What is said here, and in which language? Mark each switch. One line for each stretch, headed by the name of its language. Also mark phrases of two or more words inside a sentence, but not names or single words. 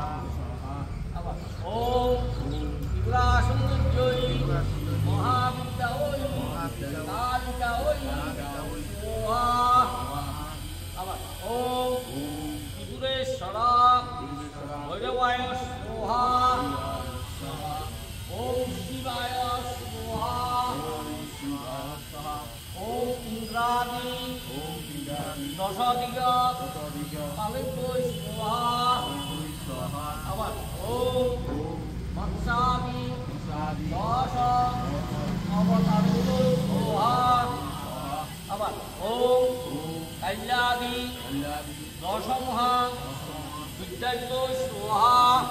Sanskrit: আবার ওম ত্রিপুরা সুন্দর্যৈ মহাবিদ্যায় কালিকায় স্বাহা। আবার ওম ত্রিপুরেশ্বর ভৈরবায় স্বাহা। ওম শিবায় স্বাহা। ওম ইন্দ্রাদি দশদিগ পালেভ্যৈ স্বাহা। আবার ওম মৎস্যাদি দশ অবতারেভ্যৈ স্বাহা। আবার ওম কাল্যাদি দশ মহা বিদ্যাভ্যৈ স্বাহা।